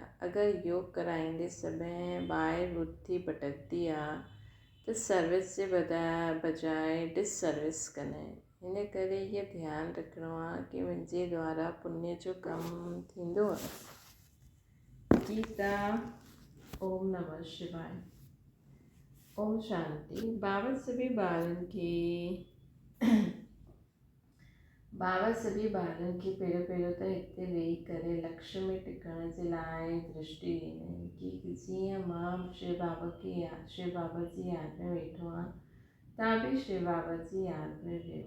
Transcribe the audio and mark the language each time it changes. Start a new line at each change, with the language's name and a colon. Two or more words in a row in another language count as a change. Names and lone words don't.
Sindhi: अगरि योग कराईंदे समय ॿाहिरि बुद्धि भटकंदी आहे त सर्विस जे बजाए डिससर्विस कंदा आहिनि। हिन करे इहो ध्यानु रखिणो आहे कि मुंहिंजे द्वारा पुण्य जो कमु थींदो आहे।
Sanskrit: गीता। ओम नमः शिवाय। ओम शांति।
Sindhi: बाबा सभी ॿारनि खे पहिरियों त हिते वेही करे लक्ष्य में टिकण जे लाइ दृष्टि ॾींदा आहिनि कि जीअं मां शिव बाबा जी यादि में वेठो आहियां, तव्हां बि शिव बाबा जी यादि में वियो।